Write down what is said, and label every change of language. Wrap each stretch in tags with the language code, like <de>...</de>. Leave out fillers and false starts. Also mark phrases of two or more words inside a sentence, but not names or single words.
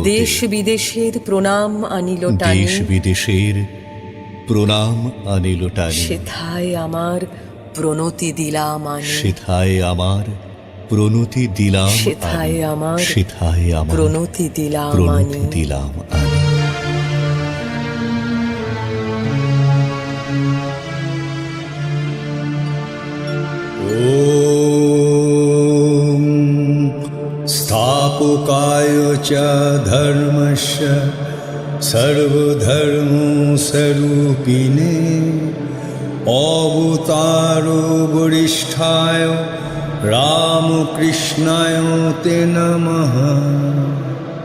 <bn>দেশ বিদেশের প্রণাম আনিল টানি, দেশ বিদেশের প্রণাম আনিল টানি। সেথায় আমার প্রণতি দিলাম আনি, সেথায় আমার প্রণতি দিলাম সেথায় আনি। আমার সেথায় আমার প্রণতি দিলাম প্রণতি আনি। দিলাম আনি।</bn> <sa>ॐ स्थापकाय च धर्मस्य सर्वधर्मस्वरूपिणे अवतारो वरिष्ठाय रामकृष्णाय ते नमः।</sa>